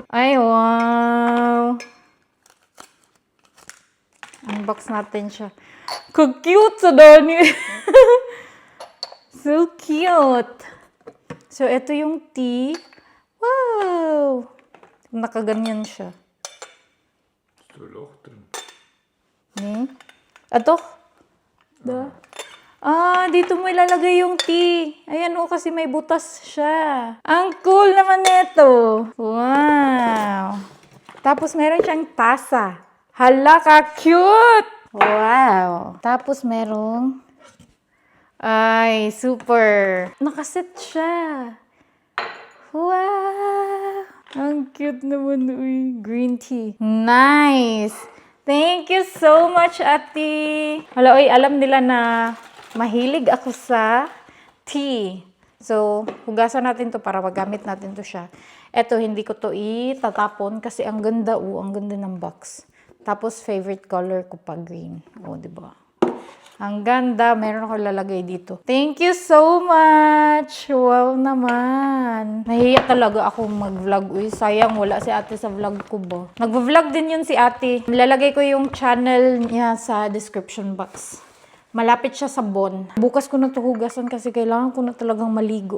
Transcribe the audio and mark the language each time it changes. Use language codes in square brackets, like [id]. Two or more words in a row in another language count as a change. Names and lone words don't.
[tl] Ay, wow! Unbox natin siya. Ka-cute sa Dani! [en] So cute! [tl] So, ito yung tea. Wow! Nakaganyan siya. [de] Ist da Loch drin? Ato? Da. [tl] Dito mo ilalagay yung tea. Ayan kasi may butas siya. Ang cool naman nito. Wow. Tapos meron siyang tasa. Hala ka, cute! Wow. Tapos merong... Ay, super. Nakaset siya. Wow. Ang cute naman, uy. [en] Green tea. Nice! Thank you so much, Ate. [tl] Hala, uy, alam nila na mahilig ako sa tea. So, hugasan natin to para magamit natin to siya. Eto, hindi ko to itatapon kasi ang ganda, ang ganda ng box. Tapos, [en] favorite color [tl] ko pa, green. Diba? Ang ganda. Meron ako lalagay dito. [en] Thank you so much. [tl] Wow naman. Nahiya talaga ako mag-vlog. Uy, sayang wala si ate sa vlog ko ba. Nag-vlog din yun si ate. Lalagay ko yung channel niya sa [en] description box. [tl] Malapit siya sa Bon. Bukas ko na ito hugasan kasi kailangan ko na talagang maligo.